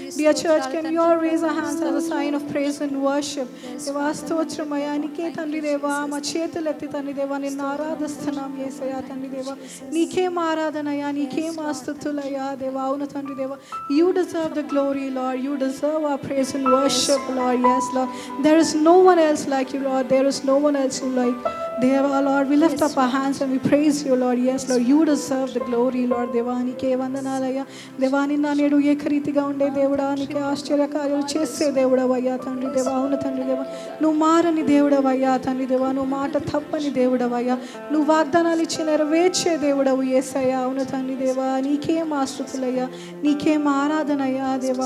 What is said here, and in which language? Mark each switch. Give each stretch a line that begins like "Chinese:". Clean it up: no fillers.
English: Dear church, can you all raise our hands as a sign of praise and worship.
Telugu: దేవా స్తోత్రమయ్యా, నీకే తండ్రి దేవా మా చేతులెత్తి తండ్రి దేవా నిన్ను ఆరాధిస్తున్నాం యేసయ్యా తండ్రి దేవా. నీకే మా ఆరాధనయ్యా, నీకే మా స్తుతులయ్యా దేవా. అవును తండ్రి దేవా,
English: You deserve the glory Lord, you deserve our praise and worship Lord. yes Lord, there is no one else like you Lord, there is no one else like there Lord. We lift up our hands and we praise you Lord. yes Lord, you deserve the glory Lord.
Telugu: దేవా నీకే వందనాలయ్యా దేవా. నిన్న నేడు ఏకరీతిగా ఉండే దేవుడా, నీకే ఆశ్చర్యకార్యాలు చేసే దేవుడవయ్యా తండ్రి దేవా. అవును తండ్రి దేవా, నువ్వు మారని దేవుడవయ్యా తండ్రి దేవా. నువ్వు మాట తప్పని దేవుడవయ్యా, నువ్వు వాగ్దానాలు ఇచ్చి నెరవేర్చే దేవుడవు యేసయ్యా. అవును తండ్రి దేవా, నీకే మా స్తుతులయ్యా, నీకే మా ఆరాధనయ్యా దేవా.